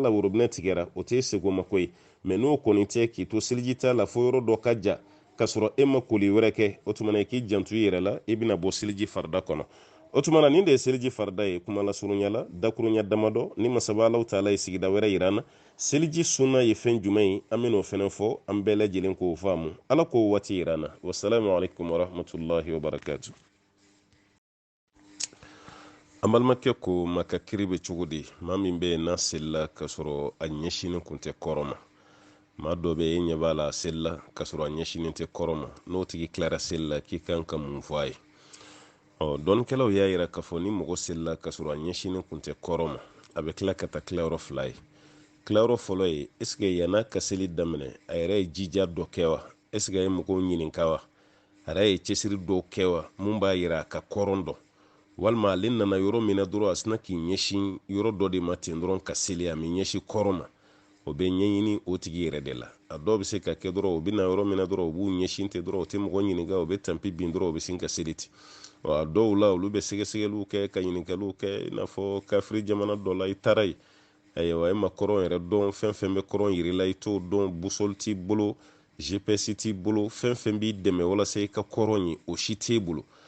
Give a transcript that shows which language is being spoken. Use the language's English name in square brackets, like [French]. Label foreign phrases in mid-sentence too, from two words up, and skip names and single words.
[Bambara] la worobinɛ tigɛra o t'e segomako ye mɛ n'o kɔni tɛ k'i to seliji ta la fo yɔrɔ dɔ ka ja k'a sɔrɔ e ma koli wɛrɛ kɛ o tuma na i k'i janto i yɛrɛ la i bɛna bɔ seliji farida kɔnɔ o tuma na nin de ye seliji farida ye kuma lasurunya la dakurunya damadɔ ni masaba [Arabic] الله تعالى [Bambara] ye sigida wɛrɛ yira an na seliji sunna ye fɛn jumɛn ye an bɛna o fɛnɛ fɔ an bɛɛ lajɛlen k'o faamu ala k'o waati yira an na [Arabic] والسلام عليكم ورحمة الله وبركاته [Bambara] an balimakɛ ko maka kiri bɛ cogo di maa min bɛ yen n'a selila ka sɔrɔ a ɲɛsinin kun tɛ kɔrɔ ma ma dɔ bɛ e ɲɛ b'a la a selila ka sɔrɔ a ɲɛsinen tɛ kɔrɔ ma n'o tigi tilara seli la k'i kan ka mun fɔ a ye dɔnnikɛlaw y'a yira k'a fɔ ni mɔgɔ selila ka sɔrɔ a ɲɛsinen kun tɛ kɔrɔ ma a bɛ tila ka taa tilayɔrɔ fila ye. tilayɔrɔ fɔlɔ ye [French] est-ce que [Bambara] yan'a ka seli daminɛ a yɛrɛ ye jija dɔ kɛ wa [French] est-ce que [Bambara] a ye mɔgɔw ɲininka wa a yɛrɛ ye cɛsiri dɔw kɛ wa mun b'a yira a ka kɔrɔn dɔn walima ale nana yɔrɔ min na dɔrɔn a sina k'i ɲɛsin yɔrɔ dɔ de ma ten dɔrɔn ka seli a mi ɲɛsin kɔrɔ ma o bɛ ɲɛɲini o tigi yɛrɛ de la a dɔw bɛ se ka kɛ dɔrɔn o bɛ na yɔrɔ min na dɔrɔn o b'u ɲɛsin ten dɔrɔn o tɛ mɔgɔ ɲininka o bɛ tanpi bin dɔrɔn o bɛ sin ka seli ten a dɔw la olu bɛ sɛgɛsɛgɛliw kɛ ka ɲininkaliw kɛ i n'a fɔ kafiri jamana dɔ la i taara yen ayiwa e ma kɔrɔn yɛrɛ dɔn fɛn fɛn bɛ kɔrɔn yirila i t'o dɔn busol t'i bolo gps t'i bolo fɛn fɛn b'i dɛmɛ walasa i ka kɔrɔn ye o si t'e bolo